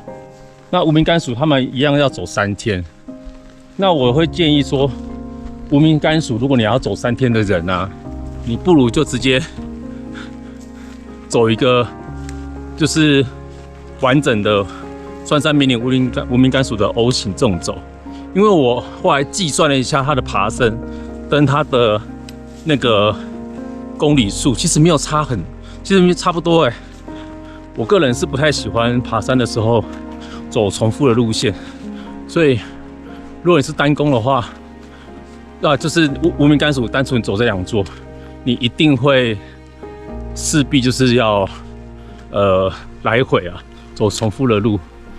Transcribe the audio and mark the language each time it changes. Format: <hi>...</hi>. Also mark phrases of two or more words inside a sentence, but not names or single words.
<zh>那無名甘薯他們一樣要走3天，那我會建議說，無名甘薯如果你要走3天的人啊，你不如就直接走一個就是完整的酸山明林无名甘薯的 O 型这种走，因為我後來計算了一下它的爬升跟它的那個公里數，其實沒有其實差不多我個人是不太喜歡爬山的時候走重複的路線，所以如果你是單攻的話，就是無名甘薯單純走這2座，你一定會勢必就是要來回走重複的路。</zh>